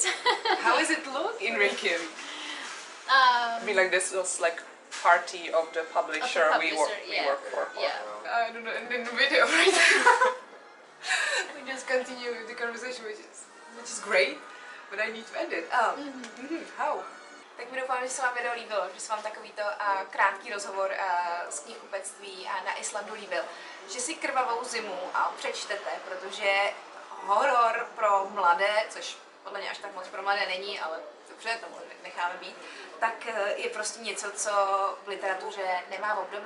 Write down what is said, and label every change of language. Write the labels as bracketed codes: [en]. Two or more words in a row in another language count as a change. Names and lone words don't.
[en] How is it look in Reykjavik? I mean, like, this was like party of the publisher, we work for. Yeah. I don't know, in the video right we just continue the conversation, which is great, but I need to end it. How? [cs] Tak mi doufám, že se vám video líbilo, že se vám takovýto krátký rozhovor z knihkupectví na Islandu líbil. Že si Krvavou zimu přečtete, protože horor pro mladé, což podle mě až tak moc pro mladé není, ale dobře, to necháme být, tak je prostě něco, co v literatuře nemá obdoby.